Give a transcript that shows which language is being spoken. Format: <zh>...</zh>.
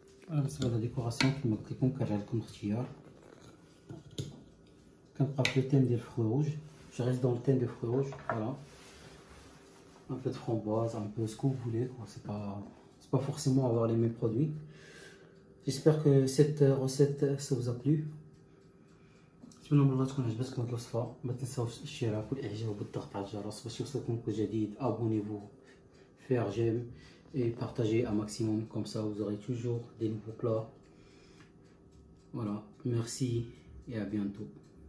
<ar>بالنسبه للديكوراسيون كما قلت لكم كنرجع لكم الاختيار. كنبقى في التيم ديال الفخوي روج.</ar> <fr>Je reste dans le thème de fruits rouges, voilà. Un peu de framboise, un peu ce que vous voulez, quoi. C'est pas forcément avoir les mêmes produits. J'espère que cette recette ça vous a plu.</fr> <ar>نتمنى من الله تكون عجبتكم هاد الوصفه. ما تنساوش الاشتراك والاعجاب وبالضغط على الجرس باش يوصلكم كل جديد.</ar> <fr>Abonnez-vous, faire j'aime et partagez un maximum, comme ça vous aurez toujours des nouveaux plats. Voilà, merci et à bientôt.</fr>